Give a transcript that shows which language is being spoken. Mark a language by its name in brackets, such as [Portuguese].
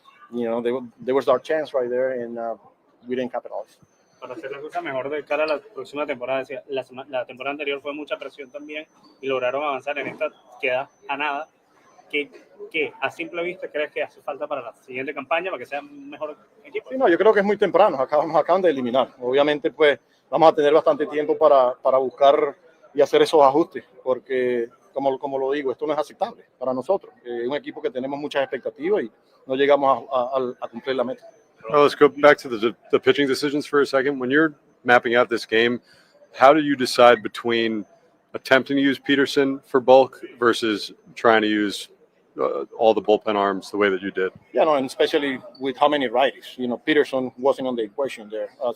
[English] There was our chance right there, and we didn't capitalize. [Spanish] Para hacer la cosa mejor de cara a la próxima temporada. La temporada anterior fue mucha presión también y lograron avanzar. En esta queda a nada. ¿Qué a simple vista crees que hace falta para la siguiente campaña para que sea un mejor equipo? Sí, no, yo creo que es muy temprano. Nos acaban de eliminar. Obviamente, pues vamos a tener bastante tiempo para buscar y hacer esos ajustes, porque como lo digo, esto no es aceptable para nosotros. Es un equipo que tenemos muchas expectativas y no llegamos a cumplir la meta. [English] Well, let's go back to the pitching decisions for a second. When you're mapping out this game, how do you decide between attempting to use Peterson for bulk versus trying to use all the bullpen arms the way that you did? Yeah, no, and especially with how many righties. Peterson wasn't on the equation there.